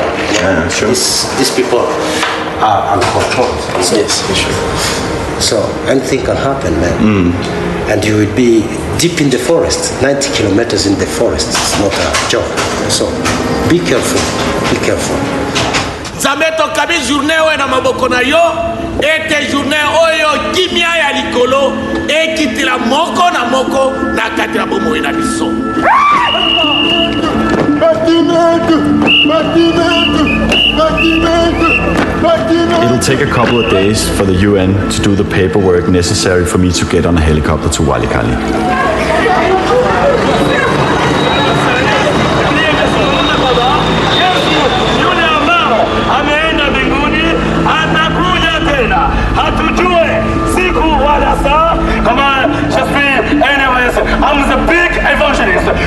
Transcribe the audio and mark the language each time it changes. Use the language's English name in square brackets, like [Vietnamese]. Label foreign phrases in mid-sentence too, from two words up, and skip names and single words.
[English] Yeah, sure. These people are uncontrolled. Yes, sure. So anything can happen, man. And you will be deep in the forest, 90 kilometers in the forest. It's not a joke. So be careful, be careful. [Lingala] Zameto kabi journée oyo na maboko na yo, ete journée oyo kimia ya likolo, ekitila moko na moko na katila bomoi na biso. [English] It'll take a couple of days for the UN to do the paperwork necessary for me to get on a helicopter to Walikale. I'm the big evangelist.